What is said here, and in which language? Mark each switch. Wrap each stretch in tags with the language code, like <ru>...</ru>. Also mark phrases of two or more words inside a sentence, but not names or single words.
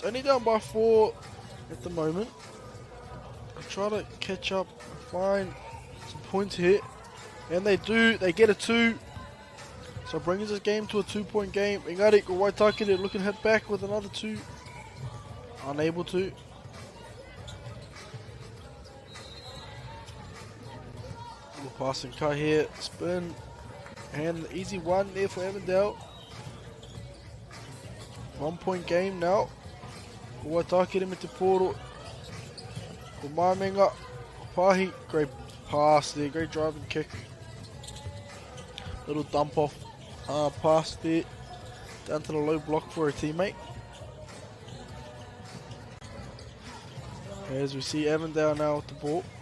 <en>Only down by 4 at the moment. They try to catch up, find some points here. And they do. They get a 2. So brings this game to a 2-point game.</en> <mi>Engari ko</mi> <en>Waitakere looking to head back with another 2. Unable to. Little passing cut here. Spin. And an easy one there for Avondale. 1-point game now.</en> <mi>Waitakere me te pōro.</mi> <en>For Mamenga. Pahi. Great pass there. Great driving kick. Little dump off pass there. Down to the low block for a teammate. As we see Avondale now with the ball.</en>